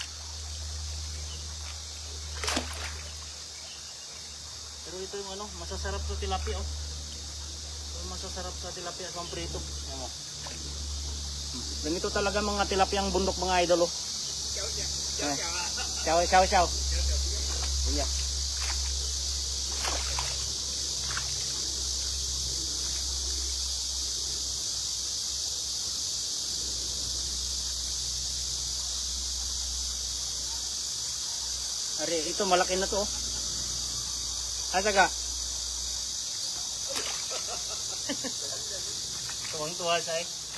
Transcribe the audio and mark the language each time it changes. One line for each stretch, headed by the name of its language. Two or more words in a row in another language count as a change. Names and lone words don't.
Filipino: Pero ito yung ano, masasarap sa tilapia, oh. Ito masasarap sa tilapia sa prito. Ayan, oh. Ganito talaga mga tilapiyang bundok mga idol, oh.
Chinese: 小小小小啊！ Chow, chow, chow.
English: Yeah.
Filipino: Ari, ito malaki na to, oh. Asaga. Tuwang-tuwa siya, eh.